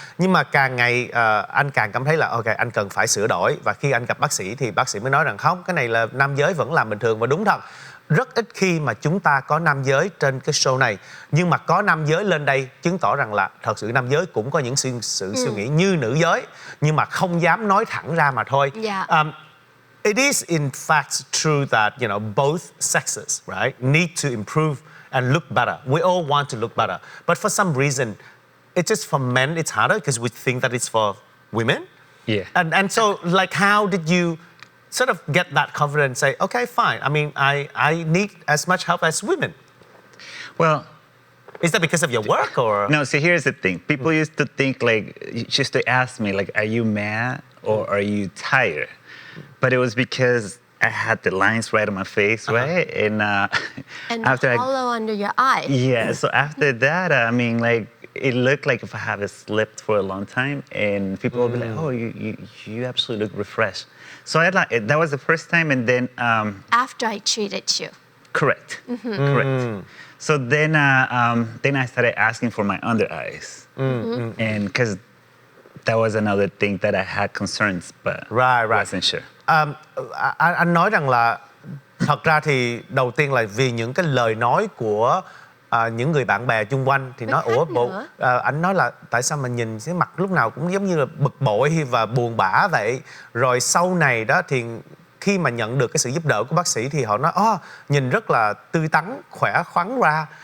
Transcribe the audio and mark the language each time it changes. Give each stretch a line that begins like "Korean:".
Vietnamese: Nhưng mà càng ngày anh càng cảm thấy là ok, anh cần phải sửa đổi. Và khi anh gặp bác sĩ thì bác sĩ mới nói rằng không, cái này là nam giới vẫn làm bình thường. Và đúng thật, rất ít khi mà chúng ta có nam giới trên cái show này, nhưng mà có nam giới lên đây chứng tỏ rằng là thật sự nam giới cũng có những sự suy nghĩ như nữ giới, nhưng mà không dám nói thẳng ra mà thôi. Dạ.
English: It is in fact true that, you know, both sexes, right, need to improve and look better. We all want to look better. But for some reason, it's just for men, it's harder because we think that it's for women. Yeah. And so, like, how did you sort of get that confidence, say, okay, fine, I mean, I need as much help as women? Well, Is that because of your work or? no, see, here's the thing. People used to think, like, just to ask me, like, are you mad or are you tired? But it was because I had the lines right on my face, right? And And after hollow under your eye. yeah, so after that, I mean, like, it looked like if I haven't slept for a long time, and people will be like, "Oh, you absolutely look refreshed." So that was the first time, and then After I treated you. correct, correct. So then I started asking for my under eyes, and because that was another thing that I had concerns, but Right. wasn't sure.
Vietnamese: Anh nói rằng là thật ra thì đầu tiên là vì những cái lời nói của những người bạn bè chung quanh thì Với nói khách ủa bộ nữa. anh nói là tại sao mà nhìn cái mặt lúc nào cũng giống như là bực bội và buồn bã vậy. Rồi sau này đó thì khi mà nhận được cái sự giúp đỡ của bác sĩ thì họ nói nhìn rất là tươi tắn, khỏe khoắn ra.